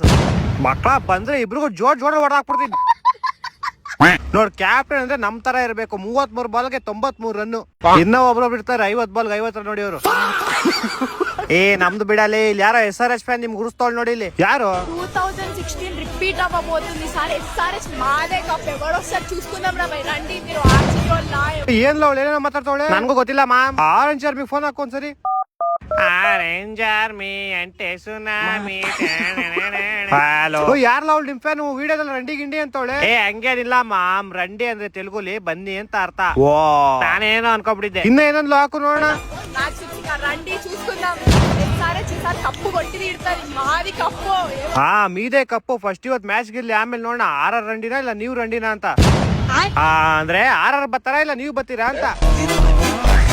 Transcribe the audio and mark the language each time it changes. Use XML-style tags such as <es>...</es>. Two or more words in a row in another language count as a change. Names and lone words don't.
<kn>ಮಕ್ಕಳ ಬಂದ್ರೆ ಇಬ್ರಿಗೂ ಜೋಡ್ ಹೊಡೆದಾಕ್ಬಿಡ್ತೀನಿ. ನೋಡ್ ಕ್ಯಾಪ್ಟನ್ ಅಂದ್ರೆ ನಮ್ ತರ ಇರ್ಬೇಕು. 33 ಬಾಲ್ಗೆ 93 ರನ್ನು. ಇನ್ನ ಒಬ್ರು ಬಿಡ್ತಾರೆ 50 ಬಾಲ್ಗೆ 50 ರನ್ ನೋಡಿಯವರು. ನಮ್ದು ಬಿಡಲಿ. ಇಲ್ಲಿ ಯಾರೋ SRH ಫ್ಯಾನ್ ನಿಮ್ಗೆ ಗುರುಸ್ತೋಳ್ ನೋಡಿ. ಇಲ್ಲಿ ಯಾರು?</kn> <te>2016 రిపీట్ అవ్వబోతుంది సార్. SRH మాదే కప్. ఎవరొస్తారు చూసుకుందాం రా బై. రండి మీరు ఆర్సీబీ వాళ్ళు.</te> <kn>ಏನ್ ಅವಳು ಏನೇನೋ ಮಾತಾಡ್ತಾವಳೆ, ನನ್ಗೂ ಗೊತ್ತಿಲ್ಲ ಮ್ಯಾಮ್. ಆರೆಂಜ್ ಆರ್ಮಿಗೆ ಫೋನ್ ಹಾಕೋ ಒಂದ್ಸರಿ. ಆರೆಂಜ್ ಆರ್ಮಿ ಅಂಟೆ ಸುನಾಮಿ. ಹಲೋ, ಯಾರಲ್ಲ ಅವಳು ನಿಮ್ ಫ್ಯಾನ್? ವಿಡಿಯೋದಲ್ಲಿ ರಂಡಿ ಗಿಂಡಿ ಅಂತವಳೆ. ಹಂಗೇನಿಲ್ಲ ಮಾಮ್, ರಂಡಿ ಅಂದ್ರೆ ತೆಲುಗುಲಿ ಬನ್ನಿ ಅಂತ ಅರ್ಥ. ಓ, ನಾನೇನೋ ಅನ್ಕೊಂಡ್ಬಿಟ್ಟಿದ್ದೆ. ಇನ್ನ ಏನಂದ್ಲು ಹಾಕು ನೋಡೋಣ.</kn> <te>రండి చూసుకుందాం. SRH ఈసారి కప్పు కొట్టి తీరుతారు. మాది కప్పు. మీదే కప్పు.</te> <kn>ಫಸ್ಟ್ ಇವತ್ತು ಮ್ಯಾಚ್ ಗಿರ್ಲಿ, ಆಮೇಲೆ ನೋಡೋಣ RR ರಂಡಿನಾ ಇಲ್ಲ ನೀವು ರಂಡಿನಾ ಅಂತ. ಅಂದ್ರೆ RR ಬರ್ತಾರಾ ಇಲ್ಲ ನೀವು ಬರ್ತೀರಾ ಅಂತ.</kn>